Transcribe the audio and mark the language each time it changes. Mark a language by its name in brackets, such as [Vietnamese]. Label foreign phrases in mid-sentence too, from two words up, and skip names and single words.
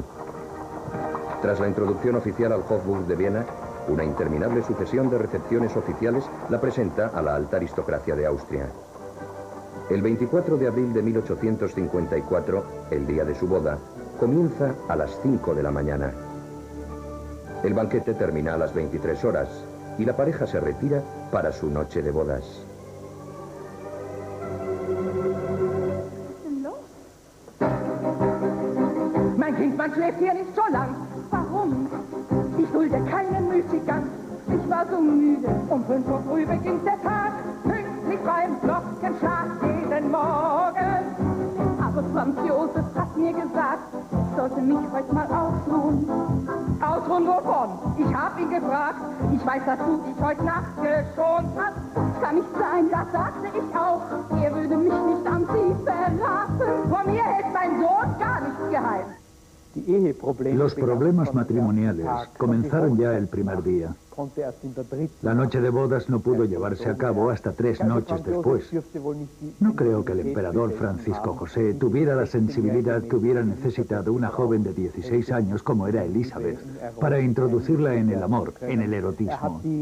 [Spanish] Tras la introducción oficial al Hofburg de Viena, una interminable sucesión de recepciones oficiales la presenta a la alta aristocracia de Austria. El 24 de abril de 1854, el día de su boda, comienza a las 5 de la mañana. El banquete termina a las 23 horas y la pareja se retira para su noche de bodas. [German] Mein Kind, man schläft hier nicht so lang. Warum? Ich dulde keinen Müßiggang. Ich war so müde, um 5 Uhr früh beginnt der Tag. Pünktlich beim Glockenschlag jeden Morgen. Aber Franz Josef hat mir gesagt, ich sollte mich heute mal ausruhen. Ausruhen wovon? Ich hab ihn gefragt. Ich weiß, dass du dich heute Nacht geschont hast. Kann nicht sein, das sagte ich auch. Er würde mich nicht an sie verlassen. Vor mir hält mein Sohn gar nichts geheim. [Spanish] Los problemas matrimoniales comenzaron ya el primer día. La noche de bodas no pudo llevarse a cabo hasta 3 noches después. No creo que el emperador Francisco José tuviera la sensibilidad que hubiera necesitado una joven de 16 años como era Elizabeth para introducirla en el amor, en el erotismo.